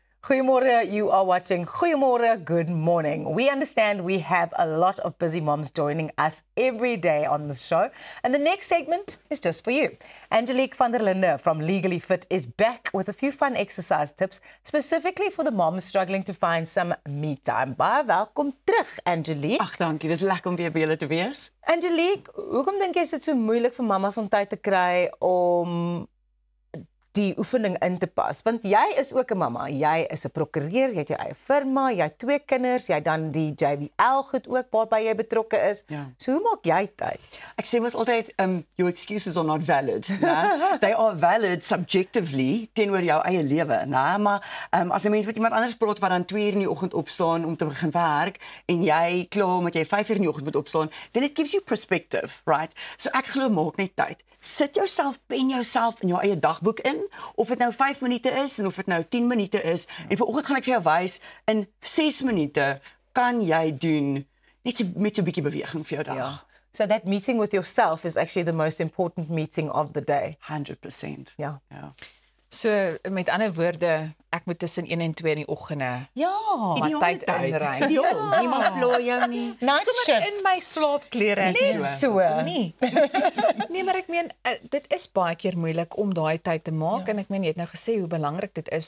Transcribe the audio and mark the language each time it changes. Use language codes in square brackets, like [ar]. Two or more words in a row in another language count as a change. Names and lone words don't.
[af] Goeiemorgen, [en] you are watching Goeiemorgen, good morning. We understand we have a lot of busy moms joining us every day on the show. And the next segment is just for you. Angelique van der Linde from Legally Fit is back with a few fun exercise tips, specifically for the moms struggling to find some me time. [af] Baie welkom terug, Angelique. Ag, dankie. Dis lekker om weer by julle te wees. Angelique, hoekom dink jy is dit so moeilik vir mamas om tyd te kry om die oefening in te pas? Want jy is ook 'n mamma, jy is 'n prokureur, jy het jou eie firma, jy het 2 kinders, jy dan die JBL goed ook waarby jy betrokke is. Ja. So hoe maak jy tyd? Ek sê mos altyd, [en] your excuses are not valid, né? They are valid subjectively [af] teenoor jou eie lewe, [en] né? [af] Maar as 'n mens met iemand anders praat wat dan 2 uur in die oggend opstaan om te begin werk en jy klaar omdat jy 5 uur in die oggend moet opstaan, [en] then it gives you perspective, right? [af] So ek glo maak net tyd. Sit jouself, pen jouself in jou eie dagboek in, of dit nou 5 minute is en of dit nou 10 minute is. En vanoggend gaan ek vir jou wys, in 6 minute kan jy doen met 'n bietjie beweging vir jou dag. Ja. [en] So that meeting with yourself is actually the most important meeting of the day. [af] 100%. Ja. Ja. So met ander woorde, ek moet tussen 1 en 2 in die oggende Ja. maar tyd inry. Ja, niemand pla jou nie. Night Sommer in my slaapklere. Net so. Nee. Nee, maar ek meen dit is baie keer moeilik om daai tyd te maak en ek meen jy het nou gesê hoe belangrik dit is.